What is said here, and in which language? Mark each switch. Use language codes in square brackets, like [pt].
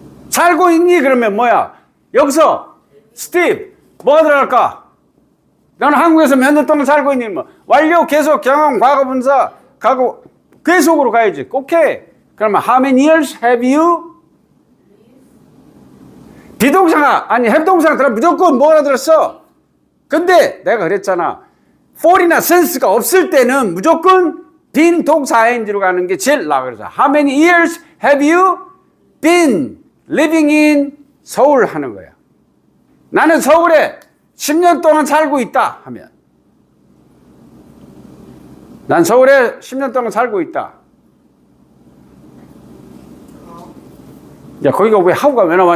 [ko] 살고 있니? 그러면 뭐야? 여기서 스티브 뭐가 들어갈까? 너는 한국에서 몇 년 동안 살고 있니? 뭐 완료, 계속, 경험, 과거 분사, 과거 계속으로 가야지. 오케이. [en] 그러면 how many years have you? [ko] 비동사가 아니 have 동사가 들어 무조건 뭐라 들었어? 근데 내가 그랬잖아. for이나 since가 없을 때는 무조건 been 동사 ing로 가는 게 제일 나아. 그래서 [en] how many years have you been living in [ko] 서울 하는 거야. 나는 서울에 10년 동안 살고 있다 하면 난 서울에 10년 동안 살고 있다. 야, 거기가 왜 have가 왜 나와?